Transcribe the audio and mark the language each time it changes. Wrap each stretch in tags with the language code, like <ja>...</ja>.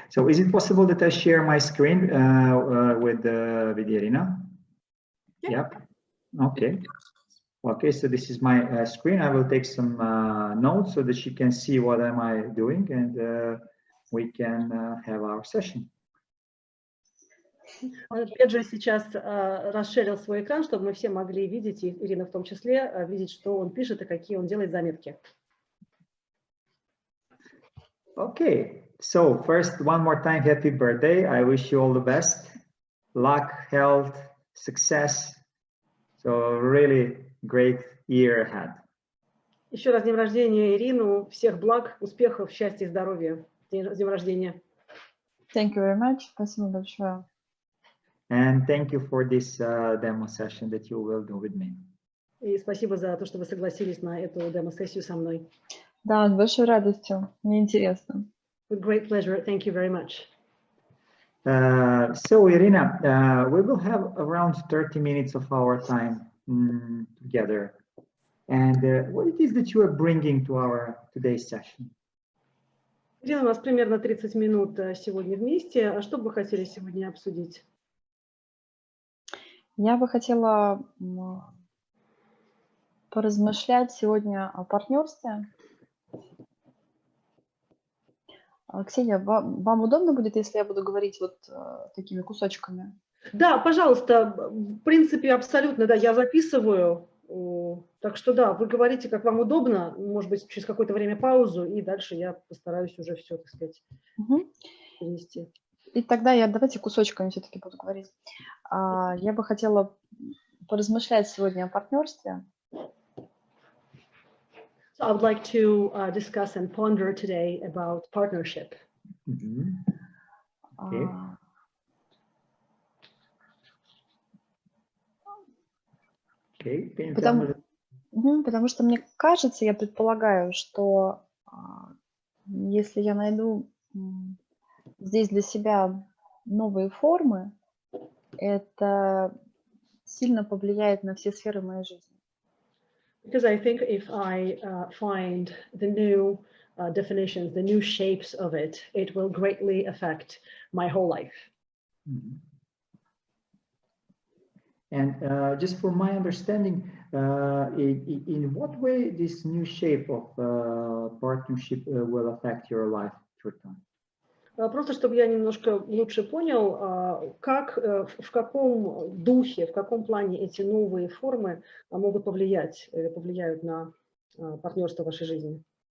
<en>So is it possible that I share my screen with Irina? Yeah. Yep. Okay. Okay, so this is my screen. I will take some notes so that she can see what am I doing, and we can have our session.</en> <ru>Педжа сейчас расширил свой экран, чтобы мы все могли видеть, и Ирина в том числе, видеть, что он пишет и какие он делает заметки.</ru> <en>Okay, so first, one more time, happy birthday. I wish you all the best. Luck, health, success. So really great year ahead.</en> <ru>Еще раз с днем рождения, Ирину. Всех благ, успехов, счастья и здоровья. С днем рождения.</ru> <en>Thank you very much.</en> <ru>Спасибо большое.</ru> <en>And thank you for this demo session that you will do with me.</en> <ru>И спасибо за то, что вы согласились на эту демо-сессию со мной. Да, с большой радостью. Мне интересно.</ru> <en>With great pleasure. Thank you very much. So, Irina, we will have around 30 minutes of our time together. And what it is that you are bringing to our today's session?</en> <ru>Ирина, у нас примерно 30 минут сегодня вместе. А что бы вы хотели сегодня обсудить? Я бы хотела поразмышлять сегодня о партнерстве. Ксения, вам удобно будет, если я буду говорить вот такими кусочками? Да, пожалуйста. В принципе, абсолютно, да, я записываю. Так что да, вы говорите, как вам удобно, может быть, через какое-то время паузу, и дальше я постараюсь уже все, так сказать, перенести. И тогда давайте кусочками все-таки буду говорить. Я бы хотела поразмышлять сегодня о партнерстве.</ru> <en>So I would like to discuss and ponder today about partnership. Okay. Okay.</en> <ru>Потому что мне кажется, я предполагаю, что если я найду здесь для себя новые формы, это сильно повлияет на все сферы моей жизни.</ru> <en>Because I think if I find the new definitions, the new shapes of it, it will greatly affect my whole life. And just for my understanding, in what way this new shape of partnership will affect your life through time?</en> <ru>Просто чтобы я немножко лучше понял, как, в каком духе, в каком плане эти новые формы могут повлиять или повлияют на партнерство в вашей жизни.</ru>